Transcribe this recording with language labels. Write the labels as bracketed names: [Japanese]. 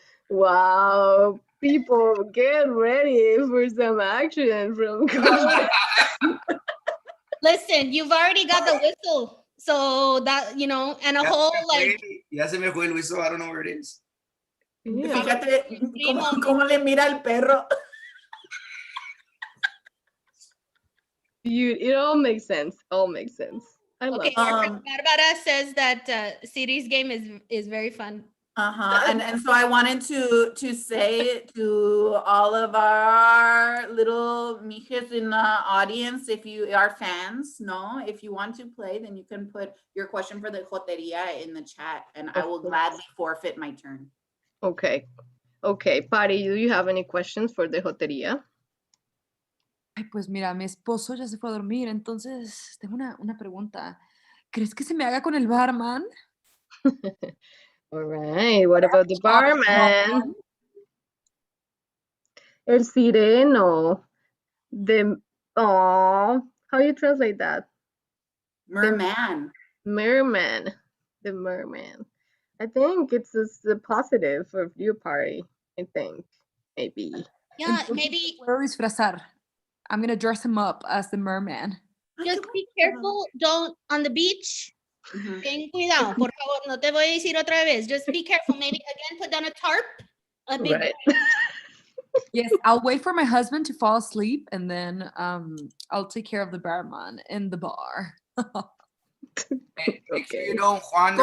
[English] Wow, people, get ready for some action from Coach. Listen, you've already got the whistle, so that and a whole like. [Spanish] Ya se me fue el [English] whistle. I don't know where it is. Yeah. [Spanish] Fíjate cómo le mira el perro. [English] It all makes sense. I love it. Barbara says that Siri's game is very fun. And so I wanted to say to all of our little mijes in the audience, if you are fans, if you want to play, then you can put your question for the Joteria in the chat, and I will gladly forfeit my turn. Okay, Patty, do you have any questions for the Joteria? [Spanish] Ay, pues mira, mi esposo ya se fue a dormir, entonces tengo una pregunta. ¿Crees que se me haga con el barman? [English] All right, what about the barman? [Spanish] El sireno. [English] How you translate that? Merman. Merman. The merman. I think it's a positive for your party, I think. Maybe. Yeah, maybe. [Spanish] Puedo disfrazar. [English] I'm going to dress him up as the merman. Just be careful. Don't, on the beach, [Spanish] ten cuidado, por favor, no te voy a decir otra vez. [English] Just be careful. Maybe again, put down a tarp. A big Yes, I'll wait for my husband to fall asleep, and then I'll take care of the barman in the bar. Make sure you don't wander.